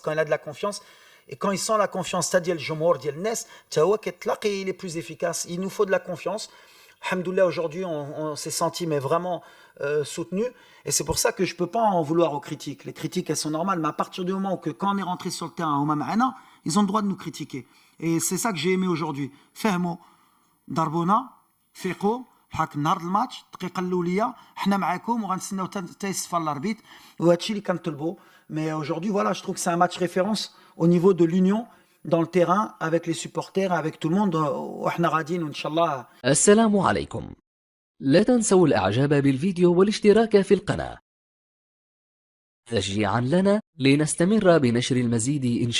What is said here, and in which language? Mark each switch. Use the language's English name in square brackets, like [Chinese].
[French] Quand il a de la confiance, et quand il sent la confiance, c'est-à-dire le Jomor, le Nes, il est plus efficace. Il nous faut de la confiance. Alhamdoulilah, aujourd'hui, on s'est senti mais vraiment soutenu. Et c'est pour ça que je ne peux pas en vouloir aux critiques. Les critiques, elles sont normales, mais à partir du moment où quand on est rentré sur le terrain, ils ont le droit de nous critiquer. Et c'est ça que j'ai aimé aujourd'hui. [Arabic] Fahmo, Darbona, Feko, حق نهار الماتش الدقيقه الاوليه حنا معاكم وغنستناو حتى يصفى الاربيت وهادشي اللي كنطلبوا. [French] Mais aujourd'hui, voilà, je trouve que c'est un match référence au niveau de l'union dans le terrain, avec les supporters, avec tout le monde. [Arabic] وإحنا غاديين وإن شاء الله. السلام عليكم. لا تنسوا الإعجاب بالفيديو والاشتراك في القناة تشجيعا لنا لنستمر بنشر المزيد إن شاء الله.